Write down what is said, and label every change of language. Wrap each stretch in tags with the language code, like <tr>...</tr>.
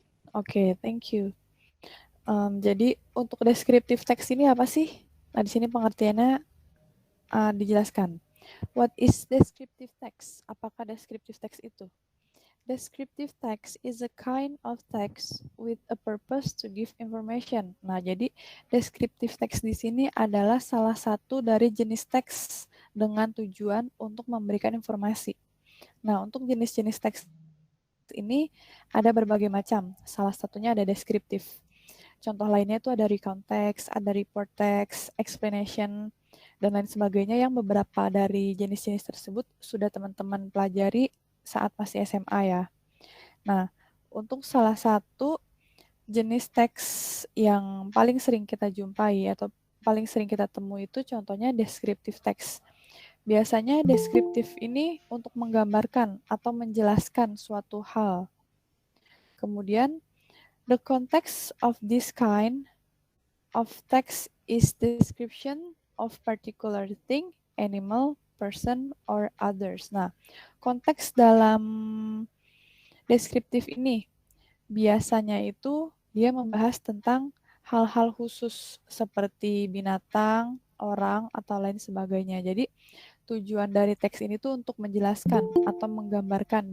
<id>Oke,</id> <en>thank you.</en> <id>Jadi untuk descriptive text ini apa sih? Nah, di sini pengertiannya dijelaskan.</id> <en>What is descriptive text?</en> <id>Apakah descriptive text itu?</id> <en>Descriptive text is a kind of text with a purpose to give information.</en> <id>Nah, jadi descriptive text di sini adalah salah satu dari jenis teks dengan tujuan untuk memberikan informasi. Nah, untuk jenis-jenis teks ini ada berbagai macam. Salah satunya ada deskriptif. Contoh lainnya itu ada recount text, ada report text, explanation, dan lain sebagainya yang beberapa dari jenis-jenis tersebut sudah teman-teman pelajari saat masih SMA ya. Nah, untuk salah satu jenis teks yang paling sering kita jumpai atau paling sering kita temui itu contohnya descriptive text. Biasanya deskriptif ini untuk menggambarkan atau menjelaskan suatu hal.</id> <en>Kemudian, the context of this kind of text is description of particular thing, animal, person, or others.</en> <id>Nah, konteks dalam deskriptif ini biasanya itu dia membahas tentang hal-hal khusus seperti binatang, orang, atau lain sebagainya. Jadi, tujuan dari teks ini tuh untuk menjelaskan atau menggambarkan.</id>